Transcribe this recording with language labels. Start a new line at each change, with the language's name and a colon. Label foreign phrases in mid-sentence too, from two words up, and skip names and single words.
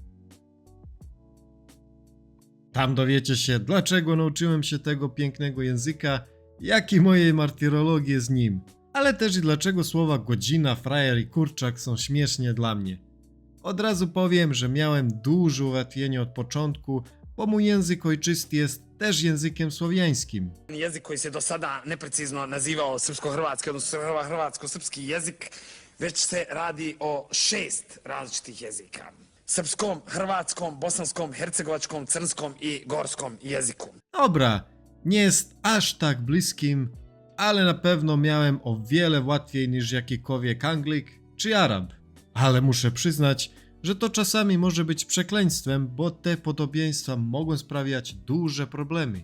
Polish: Tam dowiecie się, dlaczego nauczyłem się tego pięknego języka, jak i mojej martyrologii z nim, ale też i dlaczego słowa godzina, frajer i kurczak są śmiesznie dla mnie. Od razu powiem, że miałem duże ułatwienie od początku, bo mój język ojczysty jest też językiem słowiańskim.
Serbian: Jezik koji se do sada neprecizno nazivao srpsko-hrvatski, odnosno hrvatsko-srpski jezik, već se radi o 6 različitih jezika. Srpskom, hrvatskom, bosanskom, hercegovačkom, crnskom i gorskom jeziku.
Polish: Dobra, nie jest aż tak bliskim, ale na pewno miałem o wiele łatwiej niż jakikolwiek Anglik czy Arab. Ale muszę przyznać, że to czasami może być przekleństwem, bo te podobieństwa mogą sprawiać duże problemy.